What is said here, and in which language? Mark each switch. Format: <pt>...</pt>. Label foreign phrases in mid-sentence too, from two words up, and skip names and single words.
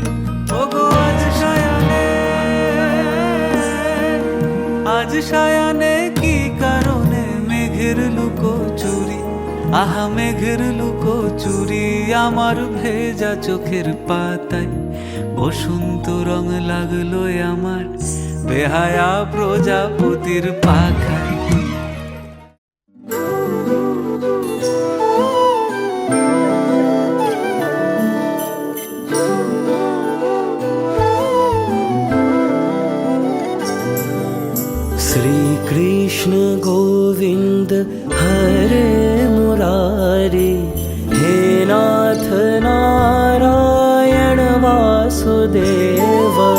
<bn>ওগো আজ সায়ানে, আজ সায়ানে কি কারণে মেঘের লুকো চুরি, আহা মেঘের লুকো চুরি আমার ভেজা চোখের পাতায়। বসন্ত রং লাগলো আমার বেহায়া প্রজাপতির পাখায়।</bn> <sa>श्री कृष्ण गोविंद हरे मुरारी, हे नाथ नारायण वासुदेव।</sa>